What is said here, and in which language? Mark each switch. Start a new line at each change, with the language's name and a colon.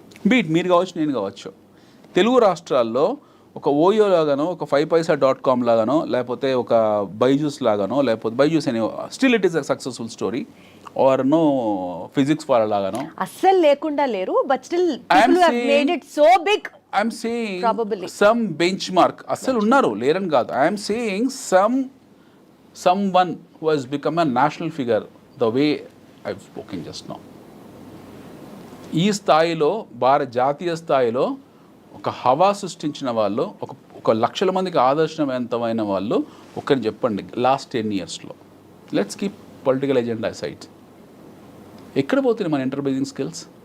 Telugu: Beat మీరు కావచ్చు, నేను కావచ్చు. తెలుగు రాష్ట్రాల్లో ఒక ఓయో లాగానో, ఒక 5paisa.com లాగానో, లేకపోతే ఒక బైజూస్ లాగానో, లేకపోతే బైజూస్ అనే
English: still it is a successful story,
Telugu: are no physics వాళ్ళ లాగానో అస్సలు లేకుండా లేరు.
English: But still people have made it so big. I'm saying some benchmark
Telugu: అస్సలు ఉన్నారు, లేరని కాదు.
English: I'm saying someone who has become a national figure the way I've spoken just now.
Telugu: ఈ స్థాయిలో జాతీయ స్థాయిలో ఒక హవా సృష్టించిన వాళ్ళు, ఒక లక్షల మందికి ఆదర్శవంతమైన వాళ్ళు ఒక్కరిని చెప్పండి last 10 yearsలో.
English: Let's keep political agenda side.
Telugu: ఎక్కడ పోతున్నాయి మన
English: Enterprising skills?